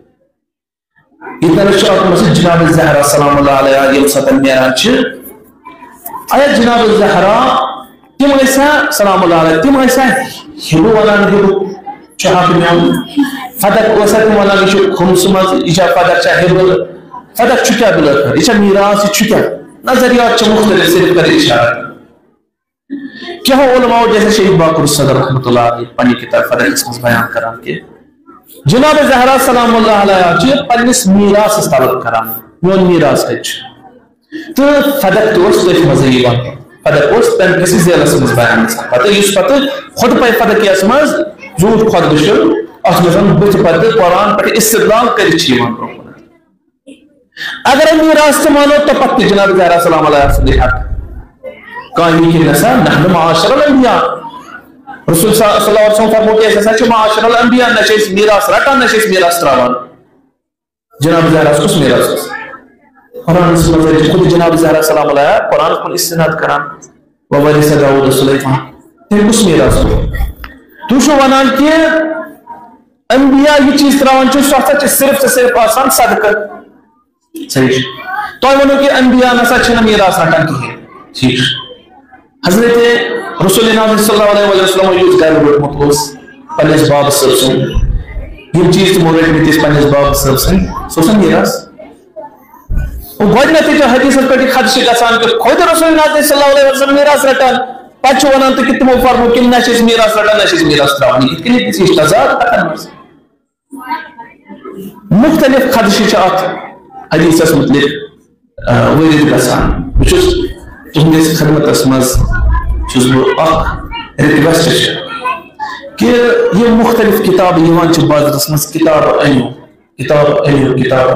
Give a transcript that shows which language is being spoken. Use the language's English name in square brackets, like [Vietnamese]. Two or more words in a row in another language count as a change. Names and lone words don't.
[Kashmiri] ییٚتٮ۪نس چھُ اکھ مسجد جناب زہرا [Arabic] سلام اللہ علیہ [Kashmiri] ییٚمہِ ساتہٕ نیران چھِ آیا جناب زہرا تم ٲسیا [Arabic] سلام اللہ علیہ [Kashmiri] تم ٲسیا ہِبہٕ ونان ہِبہٕ چھُ حق میون فدق اوسا تم ونان یہِ چھُ خُمسہٕ منٛز یہِ چھا فدق چھا ہِبہٕ فدق چھُ کیٛاہ بِلٲخٕر یہِ چھا میٖراث یہِ چھُ کیٛاہ نظریات چھِ مختلف صرف کرِ اِشارٕ کینٛہہ علماء جیسے شیخ باقر صدر [Arabic] رحمۃ اللہ علیہ [Kashmiri] پننہِ کتاب فدقس منٛز بیان کران کہ جناب زہرا [Arabic] سلام اللہ علیہ [Kashmiri] چھِ پننِس میٖراثس تعلق کران میون میٖراث کتہِ چھُ تہٕ فدق تہِ اوس تٔتھۍ منٛزٕے یِوان فدق اوس تمہِ کِسٕے ذیلس منٛز بیان گژھان پتہٕ یُس پتہٕ خۄطبہ فدقیس منٛز زوٗٹھ خۄطبہٕ چھُ اتھ منٛز بٕتھِ پتہٕ قرآن پٮ۪ٹھ استدلال کٔرِتھ چھِ یِوان برونٛہہ کُن اگرے میٖراث تہِ مانو تہٕ پتہٕ تہِ جناب زہرا [Arabic] سلام علیہ [Kashmiri] سُنٛدٕے حق کانٛہہ یہِ نسا [Arabic] نحن معاشر الانبیاء [Kashmiri] رسول [Arabic] صلی اللہ علیہ وسلم [Kashmiri] فرموو کہ أسۍ ہسا چھِ معاشر الانبیاء نہ چھِ أسۍ میٖراث رٹان نہ چھِ أسۍ میٖراث تراوان جناب زہراہس کُس میٖراث اوس قرآنس منٛز خود جناب زہرا [Arabic] سلام علیہ [Kashmiri] قرآن کُن استناد کران [Arabic] وورث داؤد سلیمان [Kashmiri] تٔمۍ کُس میٖراث اوس تُہۍ چھِو ونان کہ انبیاء یہ چیز تراوان سہ صرف صرف آسان صدقہ صحیح تہ ونو کہ انبیاء نسا میراث رٹان کہین ٹھیک حضرت رسول [Arabic] صلی اللہ علیہ وسلم [Kashmiri] یوز گھر روٹمت پنس باب صاحب سن یہ چیز تمو رٹمت پنس باب صاحب سن سہ میراث گۄڈنیٚتھٕے چھُ حدیثس پٮ۪ٹھ یہِ خدشہِ گژھان کہ خود رسول [Arabic] صلی اللہ علیہ وسلم [Kashmiri] میراث رٹان پتہٕ چھُ ونان تہٕ کہ تمو فرمو کہ نہ چھِ أسۍ میراث رٹان نہ چھِ أسۍ میراث تراوان یِتھ کٔنۍ یہِ چھِ تضاد کتھن منٛز مختلف خدشہِ چھِ اتھ حدیثس متعلق وٲرد گژھان بہٕ چھُس تُہنٛدِس خدمتس منٛز چھُس بہٕ اکھ رِکویسٹ چھِ کہ یہ مختلف کتابہٕ یِوان چھِ بازرس منٛز کتاب أنِو کتاب أنِو کتاب